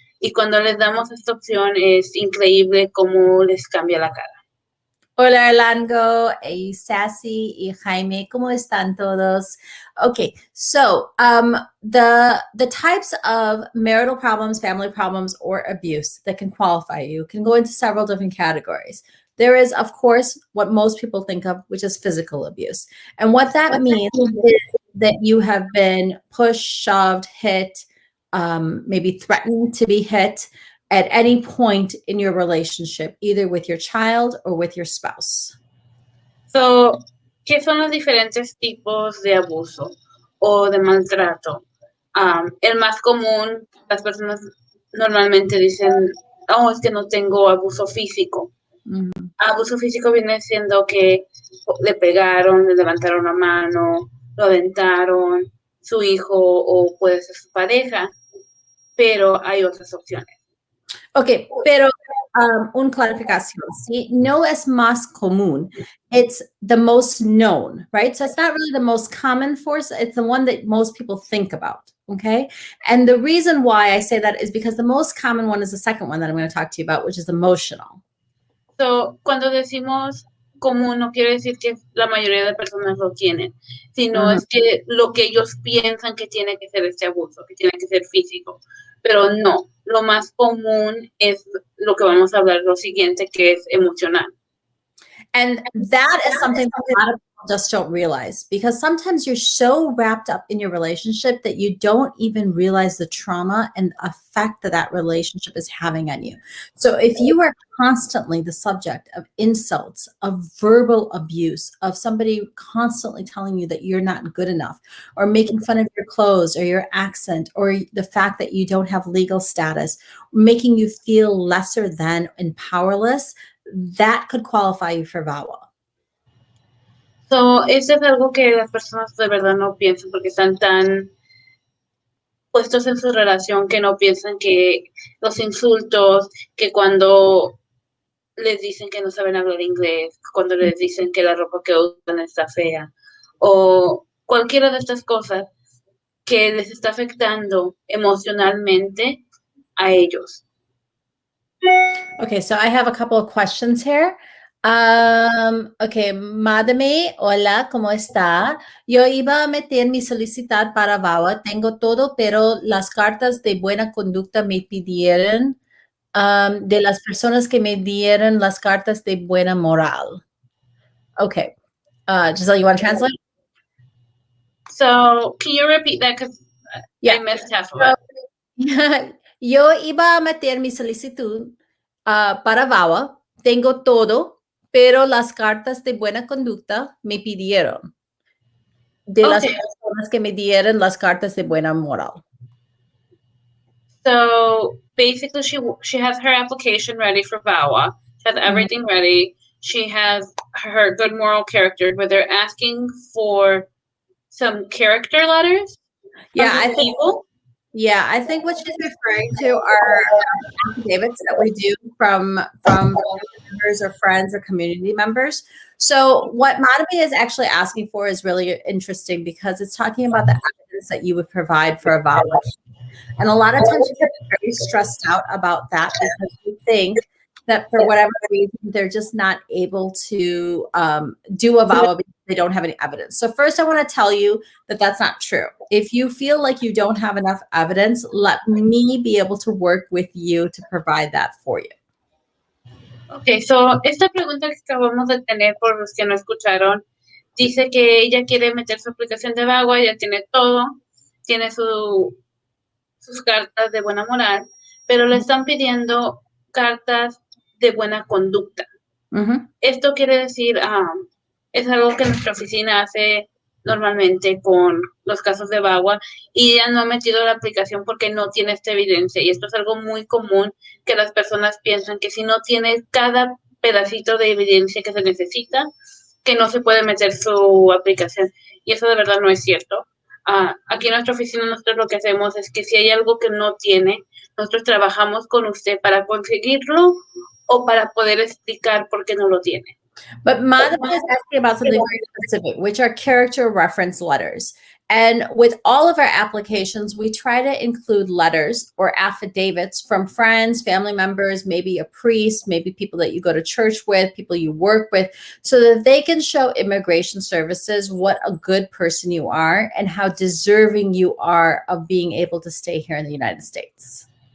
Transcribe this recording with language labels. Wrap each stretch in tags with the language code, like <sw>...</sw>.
<es>Y cuando les damos esta opción es increíble cómo les cambia la cara. Hola, Orlando, Sassy y Jaime, ¿cómo están todos?</es> <en>Okay, so the types of marital problems, family problems, or abuse that can qualify you can go into several different categories. There is, of course, what most people think of, which is physical abuse. And what that means is that you have been pushed, shoved, hit, maybe threatened to be hit at any point in your relationship, either with your child or with your spouse.</en> <es>So, ¿qué son los diferentes tipos de abuso o de maltrato? El más común, las personas normalmente dicen, oh, es que no tengo abuso físico. Abuso físico viene siendo que le pegaron, le levantaron la mano, lo aventaron, su hijo o puede ser su pareja, pero hay otras opciones. Okay, pero un clarificación, ¿sí? No es más común.</es> <en>It's the most known, right? So it's not really the most common force. It's the one that most people think about, okay? And the reason why I say that is because the most common one is the second one that I'm going to talk to you about, which is emotional.</en> <es>So, cuando decimos común, no quiere decir que la mayoría de personas lo tienen, sino es que lo que ellos piensan que tiene que ser este abuso, que tiene que ser físico. Pero no, lo más común es lo que vamos a hablar lo siguiente, que es emocional.</es> <en>And that is something that a lot of people just don't realize, because sometimes you're so wrapped up in your relationship that you don't even realize the trauma and effect that that relationship is having on you. So if you are constantly the subject of insults, of verbal abuse, of somebody constantly telling you that you're not good enough, or making fun of your clothes or your accent, or the fact that you don't have legal status, making you feel lesser than and powerless, that could qualify you for VAWA.</en> <es>So, eso es algo que las personas de verdad no piensan porque están tan puestos en su relación que no piensan que los insultos, que cuando les dicen que no saben hablar inglés, cuando les dicen que la ropa que usan está fea, o cualquiera de estas cosas que les está afectando emocionalmente a ellos.</es> <en>Okay, so I have a couple of questions here.</en> <es>Okay, Madame, hola, ¿cómo está? Yo iba a meter mi solicitud para VAWA, tengo todo, pero las cartas de buena conducta me pidieron de las personas que me dieron las cartas de buena moral.</es> <en>Okay, Giselle, you want to translate? So, can you repeat that? Because I missed half of it.</en> <es>Yo iba a meter mi solicitud para VAWA, tengo todo, pero las cartas de buena conducta me pidieron de las personas que me dieron las cartas de buena moral.</es> <en>So basically, she has her application ready for VAWA. She has everything ready. She has her good moral character, but they're asking for some character letters. Yeah, I think. Yeah, I think what she's referring to are affidavits that we do from members or friends or community members. So what Madame is actually asking for is really interesting because it's talking about the evidence that you would provide for a VAWA. And a lot of times you get very stressed out about that because you think that for whatever reason, they're just not able to do a VAWA because they don't have any evidence. So first I want to tell you that that's not true. If you feel like you don't have enough evidence, let me be able to work with you to provide that for you.</en> <es>Okay, so esta pregunta que acabamos de tener por los que no escucharon, dice que ella quiere meter su aplicación de VAWA, ya tiene todo, tiene sus cartas de buena moral, pero le están pidiendo cartas de buena conducta. Esto quiere decir, es algo que nuestra oficina hace normalmente con los casos de VAWA y ella no ha metido la aplicación porque no tiene esta evidencia. Y esto es algo muy común que las personas piensan que si no tiene cada pedacito de evidencia que se necesita, que no se puede meter su aplicación. Y eso de verdad no es cierto. Aquí en nuestra oficina nosotros lo que hacemos es que si hay algo que no tiene, nosotros trabajamos con usted para conseguirlo o para poder explicar por qué no lo tiene.</es> <en>But Madam is asking about something very specific, which are character reference letters. And with all of our applications, we try to include letters or affidavits from friends, family members, maybe a priest, maybe people that you go to church with, people you work with, so that they can show immigration services what a good person you are and how deserving you are of being able to stay here in the United States.</en>